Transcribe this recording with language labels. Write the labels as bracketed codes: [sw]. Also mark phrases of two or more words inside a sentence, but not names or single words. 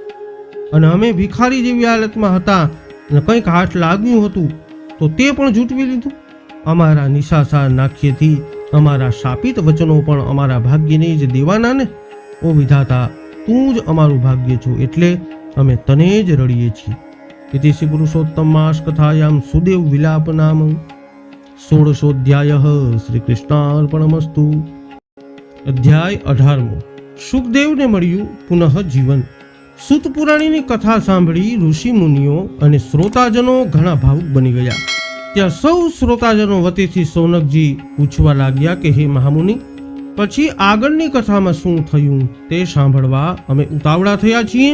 [gu] અને અમે ભિખારી જેવી હાલતમાં હતા અને કંઈક હાથ લાગ્યું હતું તો તે પણ જૂટવી લીધું. અમારા નિશાસાર નાખ્યેથી અમારા શાપિત વચનો પણ અમારા ભાગ્યને જ દેવાના ને. ઓ વિધાતા, તું જ અમારું ભાગ્ય છો, એટલે અમે તને જ રડીએ છીએ. [sa] इति श्री पुरुषोत्तम मास कथायां सुदेव विलाप नाम 16 श्री कृष्णार्पणमस्तु। [gu] અધ્યાય 18 સુખદેવને मळ्યું પુનઃ જીવન। સૂત પુરાણીની કથા સાંભળી ઋષિ મુનિઓ અને શ્રોતાજનો ઘણા ભાવુક બની ગયા। ત્યાં સૌ શ્રોતાજનો વતીથી સોનકજી પૂછવા લાગ્યા કે હે મહામુનિ, પછી આગળની કથામાં શું થયું તે સાંભળવા અમે ઉતાવળા થયા છીએ।